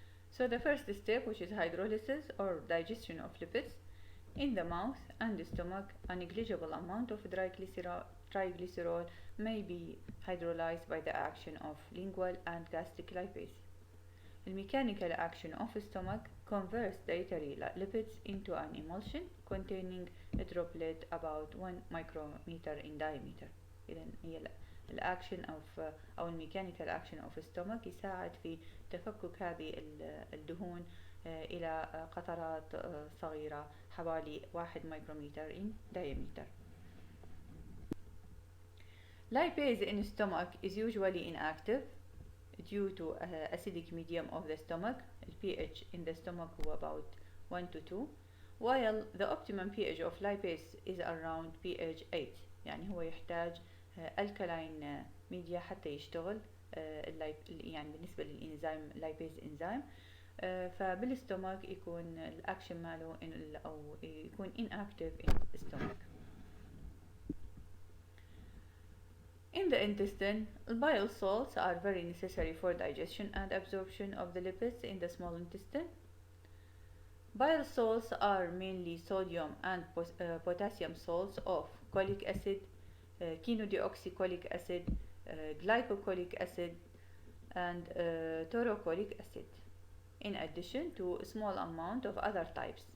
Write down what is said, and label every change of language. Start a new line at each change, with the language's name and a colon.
English: So the first step, which is hydrolysis or digestion of lipids, in the mouth and the stomach, a negligible amount of triglycerol may be hydrolyzed by the action of lingual and gastric lipase. The mechanical action of the stomach converts dietary lipids into an emulsion containing a droplet about 1 micrometer in diameter.
Arabic: إذن هي الأكشن أو الميكانيكال أكشن
English: of the stomach
Arabic: يساعد في تفكك هذه الدهون إلى قطرات صغيرة حوالي
English: 1 micrometer in diameter. Lipase in stomach is usually inactive due to acidic medium of the stomach. The pH in the stomach هو about 1 to 2, while the optimum pH of lipase is around pH 8.
Arabic: يعني هو يحتاج
English: alkaline media
Arabic: حتى يشتغل يعني بالنسبة للإنزيم lipase enzyme. فبالستومك يكون الأكشن ماله أو يكون
English: inactive in stomach. In the intestine, bile salts are very necessary for digestion and absorption of the lipids in the small intestine. Bile salts are mainly sodium and potassium salts of cholic acid, chenodeoxycholic acid, glycocholic acid, and taurocholic acid, in addition to a small amount of other types.